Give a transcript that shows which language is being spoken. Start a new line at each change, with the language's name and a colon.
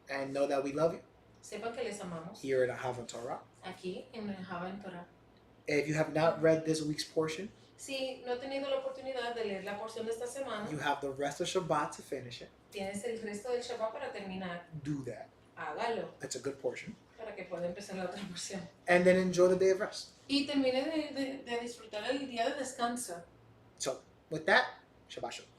English: And know that we love you
Spanish: Sepan que les amamos.
English: here at Torah.
Spanish: Aquí en Java en Torah.
English: If you have not read this week's portion,
Spanish: Si no he tenido la oportunidad de leer la porción de esta semana,
English: you have the rest of Shabbat to finish it.
Spanish: tienes el resto del Shabbat para terminar.
English: Do that.
Spanish: Hágalo
English: It's a good portion.
Spanish: para que pueda empezar la otra porción.
English: And then enjoy the day of rest.
Spanish: Y termine de disfrutar el día de descanso.
English: So, with that, Shabbat Shalom.